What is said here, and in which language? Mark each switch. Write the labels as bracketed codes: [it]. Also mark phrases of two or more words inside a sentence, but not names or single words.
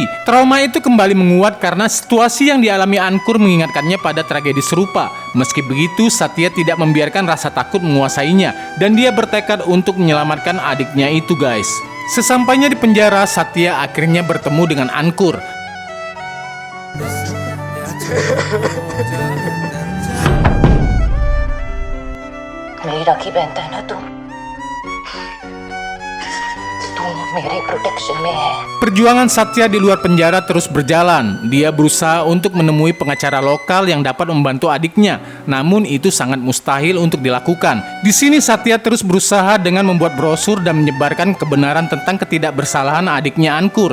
[id] Trauma itu kembali menguat karena situasi yang dialami Ankur mengingatkannya pada tragedi serupa. Meski begitu, Satya tidak membiarkan rasa takut menguasainya, dan dia bertekad untuk menyelamatkan adiknya itu, guys. Sesampainya di penjara, Satya akhirnya bertemu dengan Ankur. [hi] मेरी राखी पहनता है ना तू मेरे प्रोटेक्शन में है. [id] Perjuangan Satya di luar penjara terus berjalan. Dia berusaha untuk menemui pengacara lokal yang dapat membantu adiknya. Namun itu sangat mustahil untuk dilakukan. Di sini Satya terus berusaha dengan membuat brosur dan menyebarkan kebenaran tentang ketidakbersalahan adiknya Ankur.